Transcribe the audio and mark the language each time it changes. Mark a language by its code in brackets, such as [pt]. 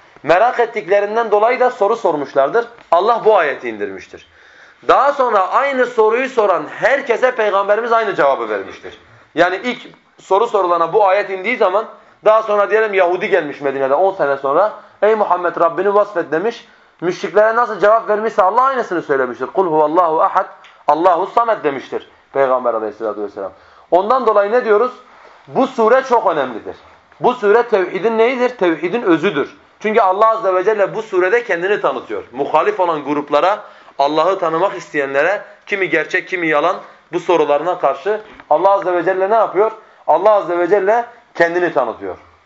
[tr] Merak ettiklerinden dolayı da soru sormuşlardır. Allah bu ayeti indirmiştir. Daha sonra aynı soruyu soran herkese Peygamberimiz aynı cevabı vermiştir. Yani ilk soru sorulana bu ayet indiği zaman daha sonra diyelim Yahudi gelmiş Medine'de 10 sene sonra. Ey Muhammed Rabbini vasfet demiş. Müşriklere nasıl cevap vermişse Allah aynısını söylemiştir. [ar] قُلْ هُوَ اللّٰهُ اَحَدْ اللّٰهُ الصَّمَدْ [tr] demiştir Peygamber aleyhissalatü vesselam. Ondan dolayı ne diyoruz? Bu sure çok önemlidir. Bu sure tevhidin neyidir? Tevhidin özüdür. Çünkü Allah Azze ve Celle bu surede kendini tanıtıyor. Muhalif olan gruplara, Allah'ı tanımak isteyenlere, kimi gerçek kimi yalan bu sorularına karşı Allah Azze ve Celle ne yapıyor? Allah Azze ve Celle kendini tanıtıyor.